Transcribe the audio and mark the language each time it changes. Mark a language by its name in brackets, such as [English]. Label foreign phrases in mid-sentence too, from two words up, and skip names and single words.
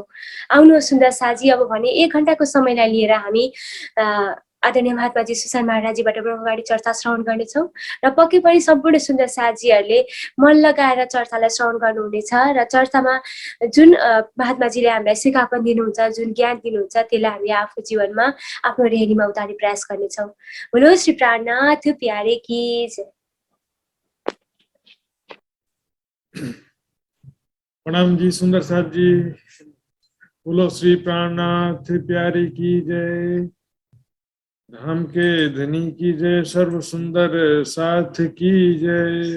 [Nepali] आउनुहोस् सुन्दर साजी, अब भने 1 घण्टाको समयलाई लिएर हामी आदरणीय महात्माजी सुसान महाराजीबाट ब्रह्मवाणी चर्चा श्रवण गर्नेछौँ। र पक्कै पनि सम्पूर्ण सुन्दर साजीहरूले मन लगाएर चर्चालाई श्रवण गर्नुहुनेछ र चर्चामा जुन महात्माजीले हामीलाई सिकापन दिनुहुन्छ, जुन ज्ञान दिनुहुन्छ, त्यसलाई हामी आफ्नो जीवनमा आफ्नो रेहनीमा उतार्ने प्रयास गर्नेछौँ। [Hindi] बोलो श्री प्राणनाथ प्यारे की जय। प्रणाम जी सुंदर साथ जी। बोलो श्री प्राणनाथ प्यारे की जय। धाम के धनी की जय, सर्व सुंदर साथ की जय।